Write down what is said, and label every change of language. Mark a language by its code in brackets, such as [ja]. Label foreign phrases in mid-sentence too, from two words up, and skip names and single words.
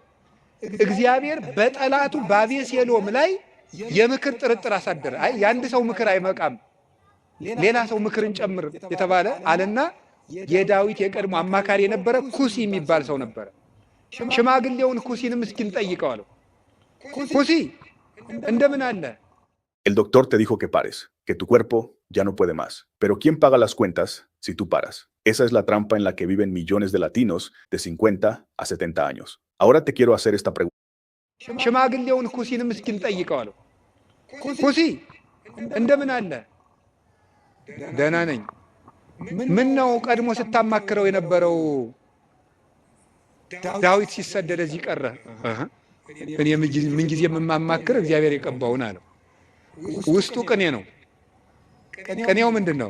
[am] እግዚአብሔር በጠላቱ በአቤሴሎም ላይ የምክር ጥርጥር አሳደረ። አይ የአንድ ሰው ምክር አይመቃም፣ ሌላ ሰው ምክርን ጨምር የተባለ አለና የዳዊት የቀድሞ አማካሪ የነበረ ኩሲ የሚባል ሰው ነበረ። ሽማግሌውን ኩሲንም እስኪን ጠይቀው አለው። ኩሲ እንደምን አለ? [es] El doctor te dijo que pares, que tu cuerpo ya no puede más. Pero ¿quién paga las cuentas si tú paras? Esa es la trampa en la que viven millones de latinos de 50 a 70 años. Ahora te quiero hacer esta pregunta. [am] ሽማግሌውን ኩሲንም እስኪን ጠይቀው አለው። ኩሲ እንደምን አለ? ደህና ነኝ። ምን ነው ቀድሞ ስታማክረው የነበረው ዳዊት ሲሰደድ እዚህ ቀረ? እኔ ምን ጊዜ የማማክር እግዚአብሔር የቀባውን አለው። ውስጡ ቅኔ ነው። ቅኔው ምንድን ነው?